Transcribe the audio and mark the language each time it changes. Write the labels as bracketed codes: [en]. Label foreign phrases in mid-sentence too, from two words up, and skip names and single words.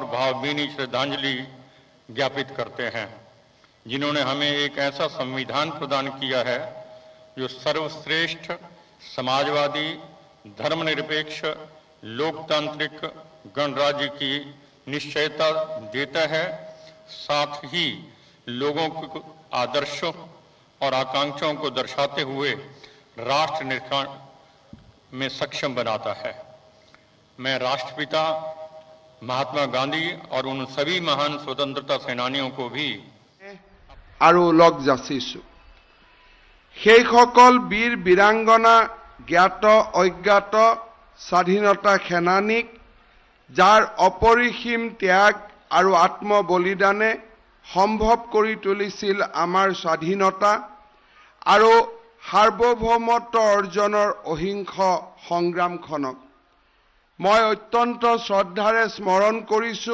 [hi] भावभीनी श्रद्धांजलि ज्ञापित करते हैं, जिन्होंने हमें एक ऐसा संविधान प्रदान किया है जो सर्वश्रेष्ठ समाजवादी, धर्मनिरपेक्ष, लोकतांत्रिक गणराज्य की निश्चयता देता है, साथ ही लोगों के आदर्शों और आकांक्षाओं को दर्शाते हुए राष्ट्र निर्माण में सक्षम बनाता है। मैं राष्ट्रपिता महात्मा गांधी और उन सभी महान स्वतंत्रता सेनानियों को भी [as] আৰু লগ যাচিছো। সেইসকল বীৰ বীৰাংগনা, জ্ঞাত অজ্ঞাত স্বাধীনতা সেনানীক যাৰ অপৰিসীম ত্যাগ আৰু আত্মবলিদানে সম্ভৱ কৰি তুলিছিল আমাৰ স্বাধীনতা আৰু সাৰ্বভৌমত্ব অৰ্জনৰ অহিংস সংগ্ৰামখনক মই অত্যন্ত শ্ৰদ্ধাৰে স্মৰণ কৰিছো।